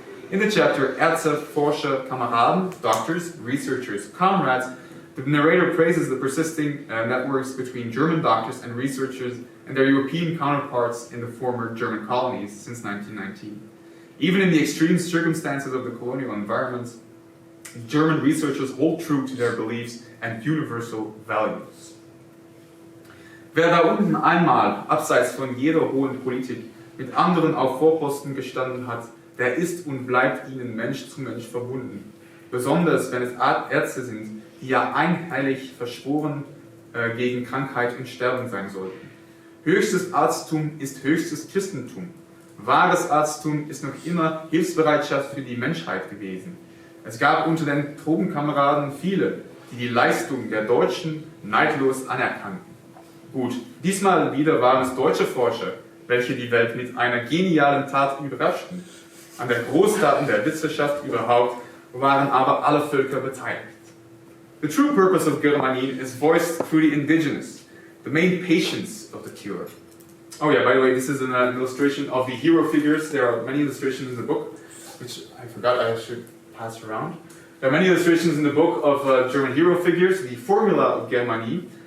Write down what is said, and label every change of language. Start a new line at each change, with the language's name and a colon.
English: In the chapter
German: Ärzte, Forscher, Kameraden,
English: doctors, researchers, comrades, the narrator praises the persisting networks between German doctors and researchers and their European counterparts in the former German colonies since 1919. Even in the extreme circumstances of the colonial environments, German researchers hold true to their beliefs and universal values.
German: Wer da unten einmal, abseits von jeder hohen Politik, mit anderen auf Vorposten gestanden hat, der ist und bleibt ihnen Mensch zu Mensch verbunden. Besonders wenn es Ärzte sind, die ja einhellig verschworen gegen Krankheit und Sterben sein sollten. Höchstes Arzttum ist höchstes Christentum. Wahres Arzttum ist noch immer Hilfsbereitschaft für die Menschheit gewesen. Es gab unter den Tropenkameraden viele, die die Leistung der Deutschen neidlos anerkannten. Gut, diesmal wieder waren es deutsche Forscher, welche die Welt mit einer genialen Tat überraschten. An der Großtaten der Wissenschaft überhaupt waren aber alle Völker beteiligt.
English: The true purpose of Germanin is voiced through the indigenous, the main patients of the cure. Oh yeah, by the way, this is an illustration of the hero figures. There are many illustrations in the book, which I forgot I should pass around. There are many illustrations in the book of German hero figures, the formula of Germanin.